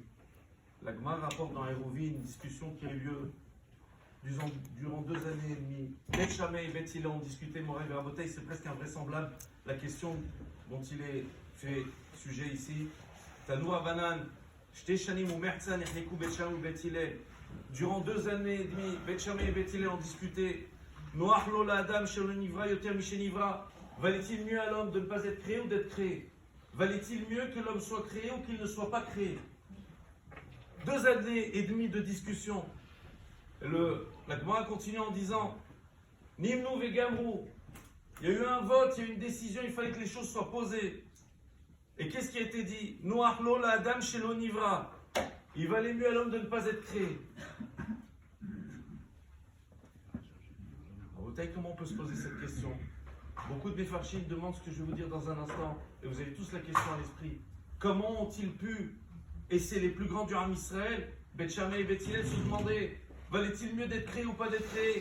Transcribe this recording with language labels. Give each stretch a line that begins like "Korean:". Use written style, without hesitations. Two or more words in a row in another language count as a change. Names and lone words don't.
French: La Gemara rapporte dans Hérovie une discussion qui a eu lieu durant 2 années et demie. Bet Shammai et Bet Hillel ont discuté
Hebrew: מורי ורבותי,
French: c'est presque invraisemblable la question dont il est fait sujet ici.
Hebrew: תנו רבנן, שתי שנים ומחצה נחלקו בית שמאי ובית הלל.
French: Durant 2 années et demie, Bet Shammai et Bet Hillel ont discuté.
Hebrew: נוח לו לאדם שלא נברא יותר משנברא.
French: Valait-il mieux à l'homme de ne pas être créé ou d'être créé? Valait-il mieux que l'homme soit créé ou qu'il ne soit pas créé? 2 années et demie de discussion. La Gemara continue en disant
Hebrew: נמנו וגמרו.
French: Il y a eu un vote, il y a eu une décision, il fallait que les choses soient posées. Et qu'est-ce qui a été dit?
Hebrew: נוח לו לאדם שלא נברא.
French: Il valait mieux à l'homme de ne pas être créé. Comment on peut se poser cette question? Beaucoup de Mefarshim demandent ce que je vais vous dire dans un instant, et vous avez tous la question à l'esprit. Comment ont-ils pu, et c'est les plus grands du
Hebrew: עם ישראל,
French: Bet Shammai et Bet Hillel, se demander, valait-il mieux d'être créé ou pas d'être créé?